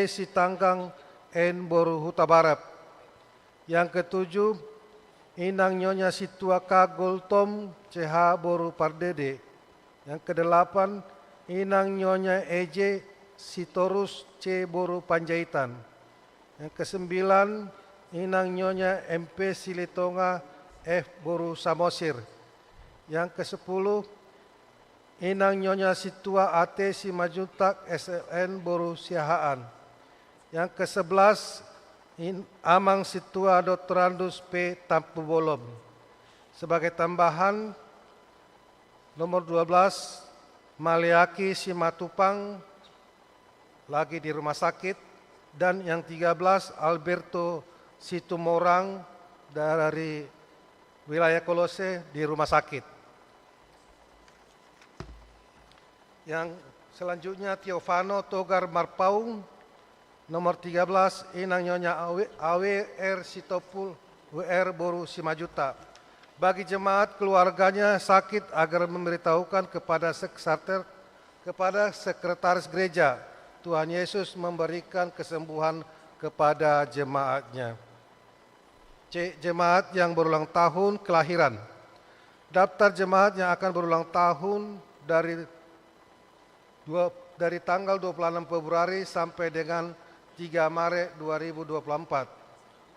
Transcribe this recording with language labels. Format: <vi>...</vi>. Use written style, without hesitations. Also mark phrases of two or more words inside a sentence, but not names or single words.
<id>Sitanggang N. Boru Huta Barat. Yang ketujuh, Inang Nyonya Situa K. Goltom CH Boru Pardede. Yang kedelapan, Inang Nyonya EJ Sitorus C. Boru Panjaitan. Yang kesembilan, Inang Nyonya MP Silitonga F. Boru Samosir. Yang kesepuluh, Inang Nyonya Situa AT Simajutak SLN Boru Siahaan. Yang kesebelas, Amang Situa Dr. Andus P. Tampu Bolom. Sebagai tambahan, nomor 12, Maliaki Simatupang lagi di rumah sakit. Dan yang 13, Alberto Situmorang dari wilayah Kolose di rumah sakit. Yang selanjutnya Teofano Togar Marpaung, nomor 13, Inang Nyonya AWR Sitopul WR Boru Simajuta. Bagi jemaat keluarganya sakit agar memberitahukan kepada sekretaris gereja. Tuhan Yesus memberikan kesembuhan kepada jemaatnya. C. Jemaat yang berulang tahun kelahiran. Daftar jemaat yang akan berulang tahun dari tanggal 26 Februari sampai dengan 3 Maret 2024.</id>